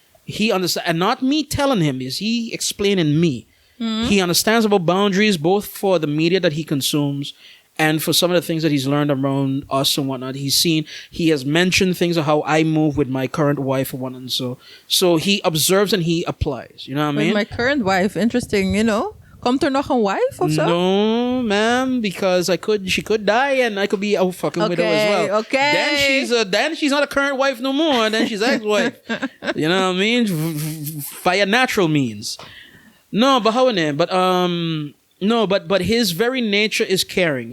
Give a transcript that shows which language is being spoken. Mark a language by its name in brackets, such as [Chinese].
[English] He understands, and not me telling him, is he explaining me. He understands about boundaries, both for the media that he consumes and for some of the things that he's learned around us and whatnot. He has mentioned things of how I move with my current wife and whatnot. So he observes and he applies. You know what I mean? [Dutch] With my current wife, interesting, Komt er nog een wife of zo? [English] No, ma'am, because she could die and I could be out fucking with her as well. Okay. Then she's not a current wife no more. Then she's ex-wife. You know what I mean? Via natural means. No, but how in but his very nature is caring.